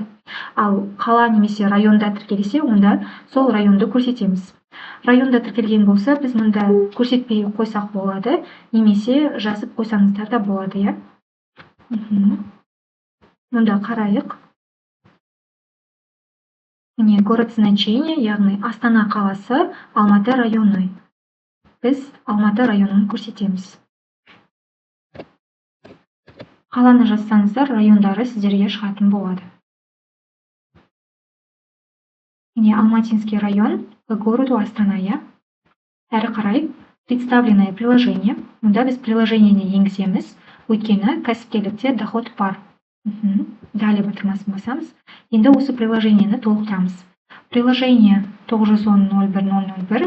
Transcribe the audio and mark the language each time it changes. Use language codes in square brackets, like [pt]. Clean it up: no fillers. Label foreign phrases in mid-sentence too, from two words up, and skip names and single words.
[kk] Ал қала немесе районда тіркелсе, онда сол районды көрсетеміз. Районда тіркелген болса, біз мұнда көрсетпей қойсақ болады, немесе жазып қойсаңыздар да болады, иә. Мұнда қарайық. Міне, [ru] город значения, [kk] яғни Астана қаласы, Алматы районы. Біз Алматы районын көрсетеміз. Қаланы жазсаңыздар, райондары сіздерге шығатын болады. [ru] Міне, Алматинский район к городу Астана, я. [kk] Әрі қарай, [ru] представленное приложение. [kk] Мұнда біз приложениені енгіземіз, өйткені кәсіпкерлікте доход бар. Далее батырмасын басамыз. Енді осы приложениені толықтырамыз. [ru] Приложение 910.01.001.